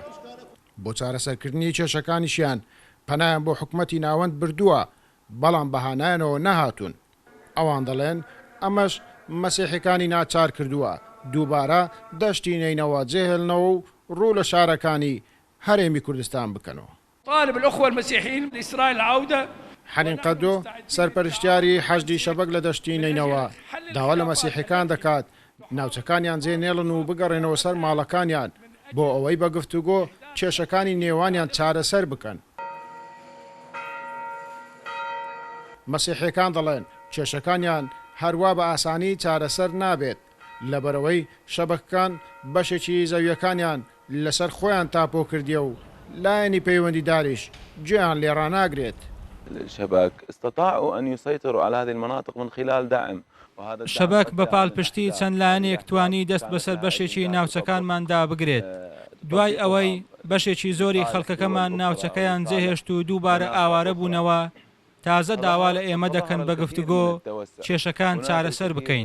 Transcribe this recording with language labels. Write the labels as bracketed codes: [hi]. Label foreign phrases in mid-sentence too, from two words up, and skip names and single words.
[ckb] بۆ چارەسەرکردنی کێشەکانیشیان پەنایان بۆ حکومەتی ناوەند بردووە، بەڵام بەهانایانەوە نەهاتوون. ئەوان دەڵێن ئەمەش مەسیحیەکانی ناچار کردووە دووبارە دەشتی نێینەوە جێهێڵنەوە و ڕوو لە شارەکانی هەرێمی کوردستان بکەنەوە. [ar] طالب الأخوة المسيحيين لإسرائيل العودة. [ckb] حەنین قەدۆ سەرپەرشتیاری حەشدی شەبەک لە دەشتی نێینەوە داوا لە مەسیحیەکان دەکات ناوچەکانیان جێنێڵن و بگەڕێنەوە سەر ماڵەکانیان بۆ ئەوەی بە گفتوگۆ کێشەکانی نێوانیان چارەسەر بکەن. مەسیحیەکان دەڵێن کێشەکانیان هەروە بە ئاسانی چارەسەر نابێت لەبەرەوەی شەبەکەکان بەشێکی زەویەکانیان لەسەر خۆیان تاپۆ کردیە و لایەنی پەیوەندیداریش گوێیان لێڕاناگرێت. [ar] الشبك استطاعوا أن يسيطروا على هذه المناطق من خلال دعم. [ckb] شەبەک بە پاڵپشتی چەند لایەنێک توانی دەست بەسەر بەشێکی ناوچەکانماندا بگرێت. دوای ئەوەی بەشێکی زۆری خەڵکەکەمان ناوچەکەیان جێهێشت و دووبارە ئاوارە بوونەوە تازە داوا لە ئێمە دەکەن بە گفتوگۆ کێشەکان چارەسەر بکەین.